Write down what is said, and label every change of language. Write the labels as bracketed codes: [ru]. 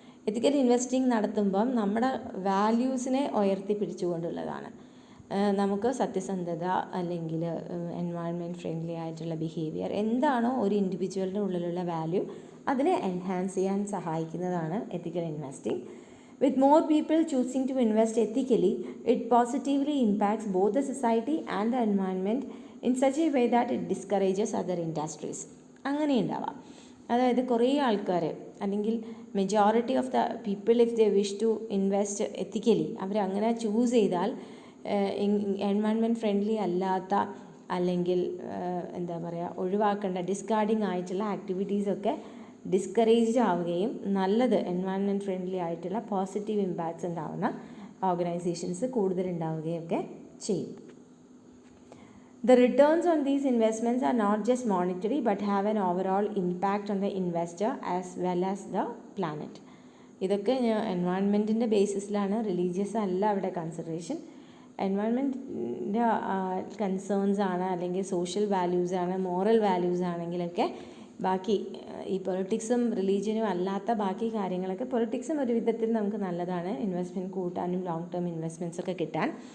[ml] എത്തിക്കൽ investing നടത്തുമ്പം നമ്മുടെ വാല്യൂസിനെ ഉയർത്തിപ്പിടിച്ചുകൊണ്ടുള്ളതാണ്. നമുക്ക് സത്യസന്ധത അല്ലെങ്കിൽ എൻവയൺമെൻറ്റ് ഫ്രണ്ട്ലി ആയിട്ടുള്ള ബിഹേവിയർ എന്താണോ ഒരു ഇൻഡിവിജ്വലിൻ്റെ ഉള്ളിലുള്ള വാല്യൂ, അതിനെ എൻഹാൻസ് ചെയ്യാൻ സഹായിക്കുന്നതാണ് എത്തിക്കൽ investing. [en] With more people choosing to invest ethically, it positively impacts both the society and the environment in such a way that it discourages other industries. [ml] അങ്ങനെ ഉണ്ടാവാം. അതായത് കുറേ ആൾക്കാർ അല്ലെങ്കിൽ [en] majority of the people if they wish to invest ethically, [ml] അവരങ്ങനെ choose ചെയ്താൽ environment friendly അല്ലാത്ത അല്ലെങ്കിൽ എന്താ പറയുക ഒഴിവാക്കേണ്ട ഡിസ്കാർഡിങ് ആയിട്ടുള്ള ആക്ടിവിറ്റീസൊക്കെ ഡിസ്കറേജ്ഡ് ആവുകയും നല്ലത് എൻവയൺമെൻറ്റ് ഫ്രണ്ട്ലി ആയിട്ടുള്ള പോസിറ്റീവ് ഇമ്പാക്ട്സ് ഉണ്ടാവുന്ന ഓർഗനൈസേഷൻസ് കൂടുതലുണ്ടാവുകയൊക്കെ ചെയ്യും. [en] The returns on these investments are not just monetary but have an overall impact on the investor as well as the planet. [ml] ഇതൊക്കെ എൻവയൺമെൻറ്റിൻ്റെ ബേസിസിലാണ്, റിലീജിയസ് അല്ല അവിടെ കൺസിഡറേഷൻ. എൻവയൺമെൻറ്റിൻ്റെ കൺസേൺസ് ആണ്, അല്ലെങ്കിൽ സോഷ്യൽ വാല്യൂസ് ആണ്, moral values ആണെങ്കിലൊക്കെ ബാക്കി ഈ പൊളിറ്റിക്സും റിലീജിയനും അല്ലാത്ത ബാക്കി കാര്യങ്ങളൊക്കെ, പൊളിറ്റിക്സും ഒരു വിധത്തിൽ നമുക്ക് നല്ലതാണ് ഇൻവെസ്റ്റ്മെൻറ്റ് കൂട്ടാനും ലോങ് ടേം ഇൻവെസ്റ്റ്മെൻറ്റ്സ് ഒക്കെ കിട്ടാൻ.